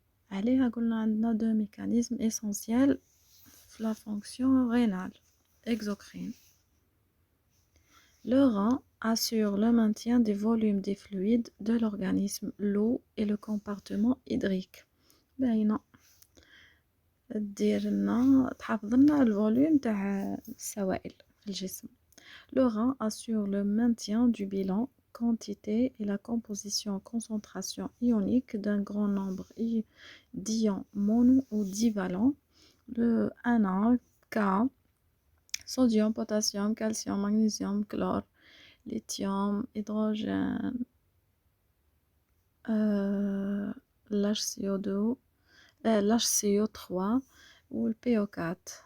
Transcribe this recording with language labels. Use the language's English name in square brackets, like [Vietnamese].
[Arabic] عليها قلنا عندنا [French] deux mécanismes essentiels [Arabic] في [French] la fonction rénale exocrine. Le rein assure le maintien des volumes des fluides de l'organisme, l'eau et le compartiment hydrique. [Arabic] باينة ديرنا تحافظ لنا الفوليوم تاع السوائل في الجسم. [French] Le rein assure le maintien du bilan, quantité et la composition concentration ionique d'un grand nombre d'ions mono ou divalents. Le 1A, K, sodium, potassium, calcium, magnésium, chlore, lithium, hydrogène, l'HCO2, l'HCO3 ou le PO4.